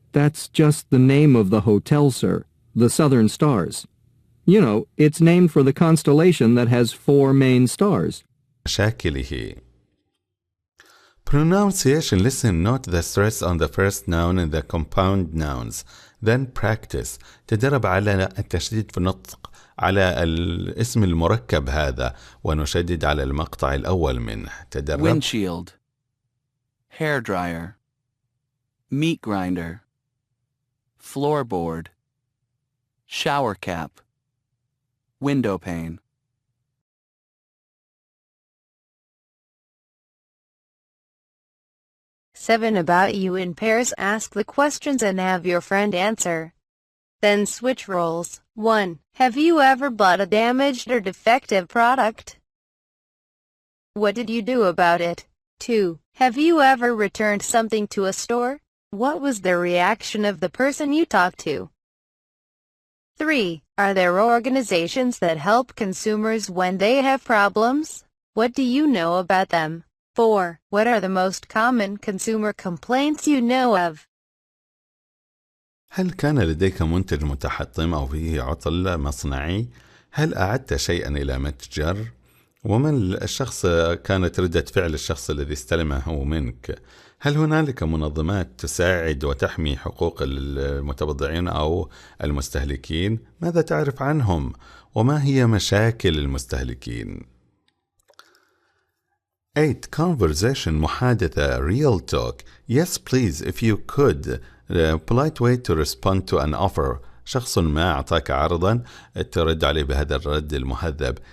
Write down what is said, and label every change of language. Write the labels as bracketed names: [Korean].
[English] That's just the name of the hotel, sir. The Southern Stars. You know, it's named for the constellation that has 4 main stars. [Arabic] مشاكله. [English] Pronunciation. Listen, note the stress on the first noun and the compound nouns. Then practice. [Arabic] تدرب على التشديد في النطق على الاسم المركب هذا ونشدد على المقطع الأول منه. تدرب. [English] Windshield, hair dryer, meat grinder, floorboard, shower cap, window pane. Seven. About you in pairs. Ask the questions and have your friend answer. Then switch roles. 1. Have you ever bought a damaged or defective product? What did you do about it? 2. Have you ever returned something to a store? What was the reaction of the person you talked to? 3. Are there organizations that help consumers when they have problems? What do you know about them? 4. What are the most common consumer complaints you know of? [Arabic] هل كان لديك منتج متحطم أو فيه عطل مصنعي؟ هل أعدت شيئا إلى متجر؟ ومن الشخص كانت ردة فعل الشخص الذي استلمه منك؟ هل هنالك منظمات تساعد وتحمي حقوق المتبضعين أو المستهلكين؟ ماذا تعرف عنهم؟ وما هي مشاكل المستهلكين؟ 8. [English] Conversation. [Arabic] محادثة. [English] Real talk. Yes, please, if you could. Polite way to respond to an offer. [Arabic] شخص ما أعطاك عرضا ترد عليه بهذا الرد المهذب.